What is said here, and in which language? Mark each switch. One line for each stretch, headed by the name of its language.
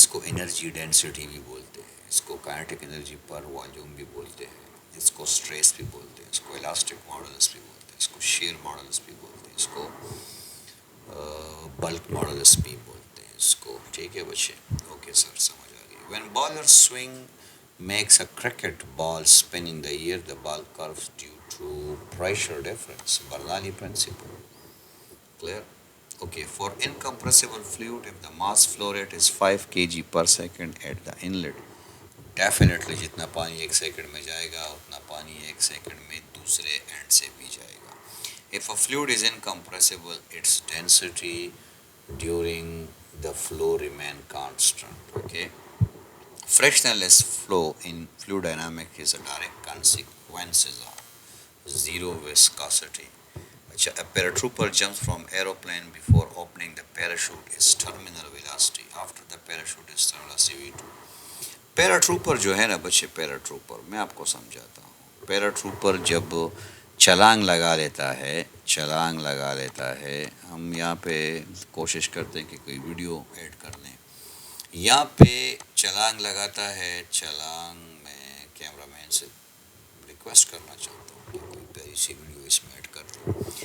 Urdu: اس کو energy density بھی بولتے ہیں، اس کو کائنیٹک انرجی پر والیوم بھی بولتے ہیں، اس کو اسٹریس بھی بولتے ہیں، اس کو الاسٹک ماڈولس بھی بولتے ہیں، اس کو شیئر ماڈولس بھی بولتے ہیں، اس کو بلک ماڈولس بھی بولتے ہیں اس کو. ٹھیک ہے بچے؟ اوکے سر، سمجھ آ گئی.
English: When bowler swing makes a cricket ball spin in the air, the ball curves due to pressure difference. Bernoulli principle. Clear? Okay, for incompressible fluid, if the mass flow rate is 5 kg per second at the inlet, definitely
Urdu: جتنا پانی ایک second میں جائے گا
English: اتنا پانی ایک سیکنڈ میں دوسرے اینڈ سے بھی جائے گا. If a fluid is incompressible, its density during the flow remain constant. Okay. Frictionless flow in fluid dynamics is a direct consequence of zero viscosity.
Urdu: اچھا
English: a paratrooper jumps from aeroplane before opening the parachute is terminal velocity. After the parachute is terminal velocity v2.
Urdu: پیراٹروپر جو ہے نا بچے، پیراٹروپر میں آپ کو سمجھاتا ہوں. پیراٹروپر جب چھلانگ لگا لیتا ہے، چھلانگ لگا لیتا ہے، ہم یہاں پہ کوشش کرتے ہیں کہ کوئی ویڈیو ایڈ کر لیں. یہاں پہ چھلانگ لگاتا ہے، چھلانگ میں کیمرہ مین سے ریکویسٹ کرنا چاہتا ہوں کہ کوئی پیاری سی ویڈیو اس میں ایڈ کر دو.